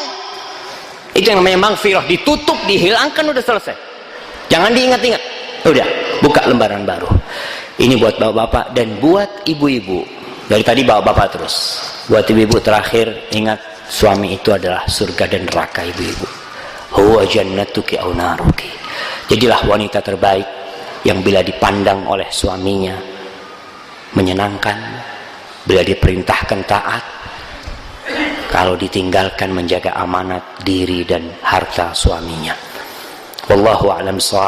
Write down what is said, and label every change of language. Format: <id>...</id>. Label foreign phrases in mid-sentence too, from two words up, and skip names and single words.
<id>Itu yang namanya maghfirah, ditutup, dihilangkan, udah selesai. Jangan diingat-ingat. Udah, buka lembaran baru. Ini buat bapak-bapak dan buat ibu-ibu. Dari tadi bapak-bapak terus. Buat ibu-ibu terakhir, ingat, suami itu adalah surga dan neraka ibu-ibu.</id> <ar>هو جنتك أو نارك.</ar> <id>Jadilah wanita terbaik yang bila dipandang oleh suaminya menyenangkan, Bila diperintahkan taat, kalau ditinggalkan menjaga amanat diri dan harta suaminya.</id> <ar>والله أعلم بالصواب.</ar>